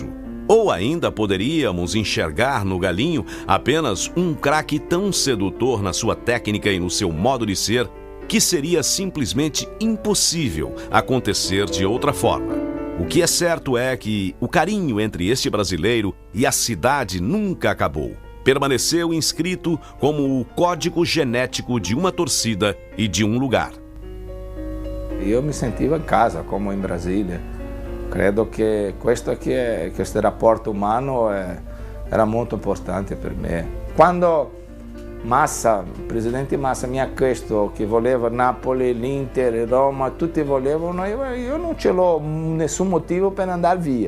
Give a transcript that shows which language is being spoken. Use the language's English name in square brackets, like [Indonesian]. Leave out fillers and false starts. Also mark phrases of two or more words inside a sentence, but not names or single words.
[Portuguese] Ou ainda poderíamos enxergar no Galinho apenas um craque tão sedutor na sua técnica e no seu modo de ser, que seria simplesmente impossível acontecer de outra forma. O que é certo é que o carinho entre este brasileiro e a cidade nunca acabou. Permaneceu inscrito como o código genético de uma torcida e de um lugar. Eu me sentiva em casa, como em Brasília. [Italian] Credo che questo rapporto umano era molto importante per me. Quando il presidente Massa mi ha chiesto che voleva Napoli, l'Inter, Roma, tutti volevano, io non ce l'ho nessun motivo per andare via.